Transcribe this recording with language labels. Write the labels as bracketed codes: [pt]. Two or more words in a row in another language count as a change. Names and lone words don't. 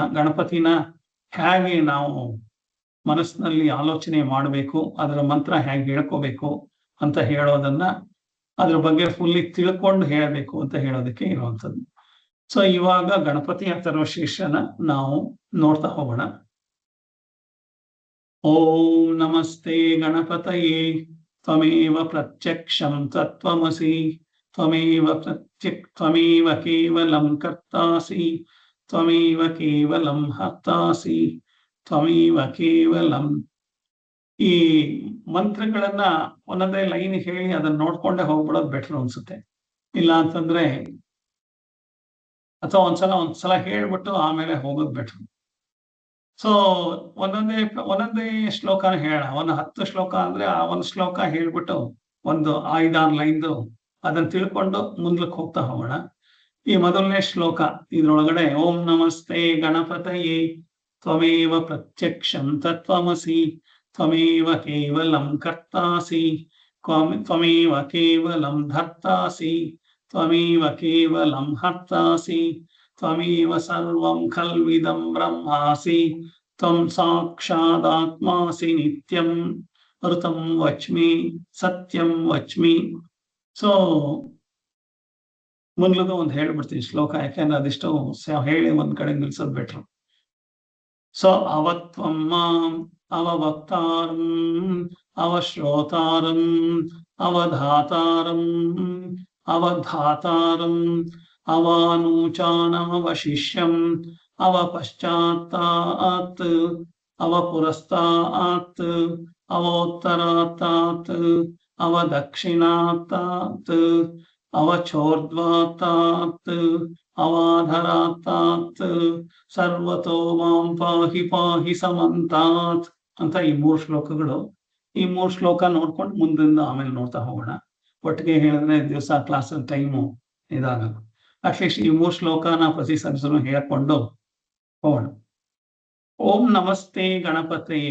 [kn] ಗಣಪತಿನ ಹೇಗೆ ನಾವು ಮನಸ್ಸಿನಲ್ಲಿ ಆಲೋಚನೆ ಮಾಡಬೇಕು, ಅದರ ಮಂತ್ರ ಹೇಗೆ ಹೇಳ್ಕೋಬೇಕು ಅಂತ ಹೇಳೋದನ್ನ, ಅದ್ರ ಬಗ್ಗೆ ಫುಲ್ಲಿ ತಿಳ್ಕೊಂಡು ಹೇಳಬೇಕು ಅಂತ ಹೇಳೋದಕ್ಕೆ ಇರುವಂಥದ್ದು. ಸೊ ಇವಾಗ ಗಣಪತಿ ಅಥರ್ವ ಶೀರ್ಷನ ನಾವು ನೋಡ್ತಾ ಹೋಗೋಣ. [sa] ಓಂ ನಮಸ್ತೆ ಗಣಪತಯೇ, ತ್ವಮೇವ ಪ್ರತ್ಯಕ್ಷಂ ತತ್ವಮಸಿ, ತ್ವಮೇವ ಕೇವಲಂ ಕರ್ತಾಸಿ, ತ್ವಮೇವ ಕೇವಲಂ ಹರ್ತಾಸಿ, ತ್ವಮೇವ ಕೇವಲಂ. [kn] ಈ ಮಂತ್ರಗಳನ್ನ ಒಂದೊಂದೇ ಲೈನ್ ಹೇಳಿ ಅದನ್ನ ನೋಡ್ಕೊಂಡೆ ಹೋಗ್ಬಿಡೋದು ಬೆಟರ್ ಅನ್ಸುತ್ತೆ. ಇಲ್ಲ ಅಂತಂದ್ರೆ ಅಥವಾ ಒಂದ್ಸಲ ಹೇಳ್ಬಿಟ್ಟು ಆಮೇಲೆ ಹೋಗೋದು ಬೆಟರ್. ಸೊ ಒಂದೊಂದೇ ಶ್ಲೋಕನ ಹೇಳ. ಒಂದು 10 ಶ್ಲೋಕ ಅಂದ್ರೆ ಆ ಒಂದು ಶ್ಲೋಕ ಹೇಳ್ಬಿಟ್ಟು ಒಂದು 5-6 ಲೈನ್ದು ಅದನ್ನ ತಿಳ್ಕೊಂಡು ಮುಂದಕ್ಕೆ ಹೋಗ್ತಾ ಹೋಗೋಣ. ಈ ಮೊದಲನೇ ಶ್ಲೋಕ ಇದ್ರೊಳಗಡೆ [sa] ಓಂ ನಮಸ್ತೆ ಗಣಪತಯೇ, ತ್ವಮೇವ ಪ್ರತ್ಯಕ್ಷಂ ತತ್ವಮಸಿ, ತ್ವಮೇವ ಕೇವಲಂ ಕರ್ತಾಸಿ, ತ್ವಮೇವ ಕೇವಲಂ ಧರ್ತಾಸಿ, ತ್ವಮೇವ ಕೇವಲಂ ಹರ್ತಾಸಿ, ತ್ವಮೇವ ಸರ್ವಂ ಖಲ್ವಿದಂ ಬ್ರಹ್ಮಾಸಿ, ತ್ವಂ ಸಾಕ್ಷಾದಾತ್ಮಾಸಿ ನಿತ್ಯಂ ಋತಂ ವಚ್ಮಿ ಸತ್ಯಂ ವಚ್ಮಿ. [kn] ಸೊ ಮೊದಲದು ಒಂದು ಹೇಳ್ಬಿಡ್ತೀನಿ ಶ್ಲೋಕ, ಯಾಕೆಂದ್ರೆ ಅದಿಷ್ಟು ಹೇಳಿ ಒಂದ್ ಕಡೆ ನಿಲ್ಸೋದು ಬೆಟ್ರು. [sa] ಸೊ ಅವತ್ವಂ ಮಾಂ ಅವವಕ್ತಾರಂ ಅವಶ್ರೋತಾರಂ ಅವಧಾತಾರಂ ಅವಧಾತಾರಂ ಅವಾನೂಚಾನಮವಶಿಷ್ಯಂ ಅವಪಶ್ಚಾತ್ತಾತ್ ಅವಪುರಸ್ತಾತ್ ಅವೋತ್ತರಾತ್ತಾತ್ ಅವದಕ್ಷಿಣಾತಾತ್ ಅವಚೋರ್ಧ್ವಾತಾತ್ ಅವಾಧರಾತಾತ್ ಸರ್ವತೋ ಮಾಂ ಪಾಹಿ ಪಾಹಿ ಸಮಂತಾತ್ [kn] ಅಂತ ಈ 3 ಶ್ಲೋಕಗಳು. ಈ 3 ಶ್ಲೋಕ ನೋಡ್ಕೊಂಡು ಮುಂದಿಂದ ಆಮೇಲೆ ನೋಡ್ತಾ ಹೋಗೋಣ. ಒಟ್ಟಿಗೆ ಹೇಳಿದ್ರೆ ದಿವಸ [en] class time [kn] ಇದಾಗಲ್ಲ. ಅಟ್ಲೀಸ್ಟ್ ಈ 3 ಶ್ಲೋಕನ ಪ್ರತಿ ಸದಸ್ಯರು ಹೇಳ್ಕೊಂಡು ಹೋಗೋಣ. [sa] ಓಂ ನಮಸ್ತೆ ಗಣಪತಿಯೇ.